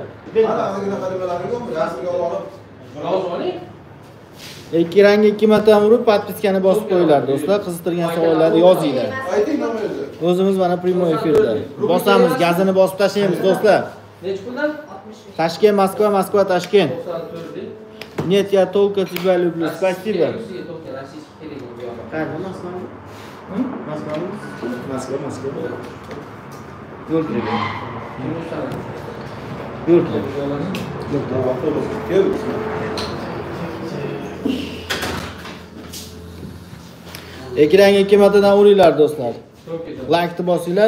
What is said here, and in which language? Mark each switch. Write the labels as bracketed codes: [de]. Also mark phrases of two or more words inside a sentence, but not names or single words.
[uz] Mana ozgina qadamlarni rasmga olib. Ekranga 2 martadan urib podpiskani bosib qo'yinglar do'stlar. Qiziqtirgan savollarni yozinglar. Ayting nomeringizni. O'zimiz mana prямой efirda. Bosamiz, gazini bosib tashlaymiz do'stlar. Necha puldan? Toshkent, Moskva, Moskva, Toshkent. 94. [ru] Нет, я только тебя люблю. Спасибо. Москва. [uz] Ekranga 2 martadan uringlar do'stlar. Like'ni bosinglar.